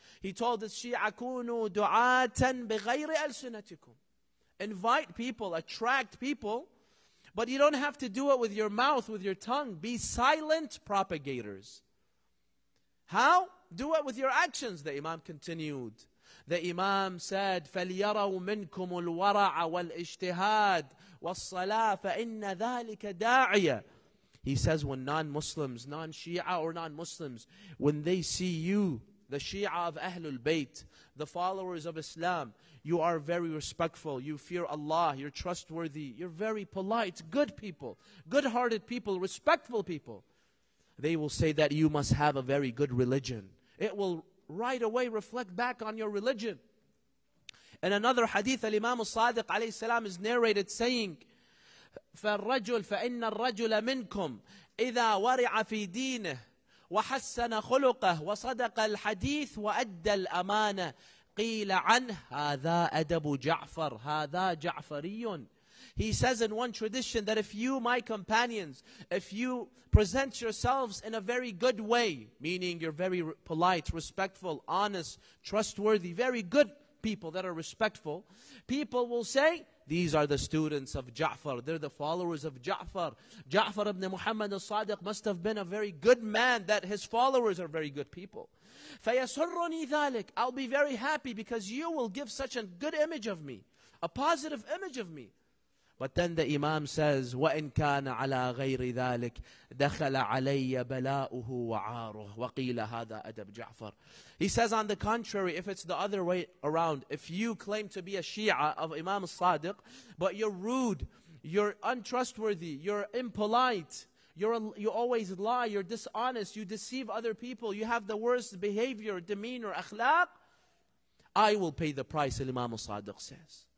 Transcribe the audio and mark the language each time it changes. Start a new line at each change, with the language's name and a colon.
English: He told his Shia,
Arabic: كُونُوا دُعَاةً بِغَيْرِ أَلْسِنَتِكُمْ.
English: Invite people, attract people, but you don't have to do it with your mouth, with your tongue. Be silent propagators. How? Do it with your actions, the Imam continued. The Imam said,
Arabic: فَلْيَرَوْا مِنْكُمُ الْوَرَعَ وَالْإِجْتِهَادِ وَالصَّلَاةِ فَإِنَّ ذَلِكَ دَاعِيَ.
English: He says when non-Muslims, non-Shia or non-Muslims, when they see you, the Shia of Ahlul Bayt, the followers of Islam, you are very respectful, you fear Allah, you're trustworthy, you're very polite, good people, good-hearted people, respectful people. They will say that you must have a very good religion. It will right away reflect back on your religion. In another hadith, Imam Sadiq alayhi salam is narrated saying,
Arabic: فَالرَّجُلْ فَإِنَّ الرَّجُلَ مِنْكُمْ إِذَا وَرِعَ فِي دِينِهِ وَحَسَّنَ خُلُقَهُ وَصَدَقَ الْحَدِيثِ وَأَدَّى الْأَمَانَةِ قِيلَ عَنْهُ هَذَا أَدَبُ جَعْفَرَ هَذَا جَعْفَرِيٌّ.
English: He says in one tradition that if you, my companions, if you present yourselves in a very good way, meaning you're very polite, respectful, honest, trustworthy, very good people that are respectful, people will say, these are the students of Ja'far. They're the followers of Ja'far. Ja'far ibn Muhammad al-Sadiq must have been a very good man, that his followers are very good people.
Arabic: فَيَسُرُّنِي ذَلِكَ.
English: I'll be very happy because you will give such a good image of me, a positive image of me. But then the Imam says,
Arabic: وَإِنْ كَانَ عَلَى غَيْرِ ذَلِكَ دَخَلَ عَلَيَّ بَلَاؤُهُ وَعَارُهُ وَقِيلَ هَذَا أَدَبْ جَعْفَرَ.
English: He says on the contrary, if it's the other way around, if you claim to be a Shia of Imam Sadiq, but you're rude, you're untrustworthy, you're impolite, you always lie, you're dishonest, you deceive other people, you have the worst behavior, demeanor, akhlaq, I will pay the price, Imam Sadiq says.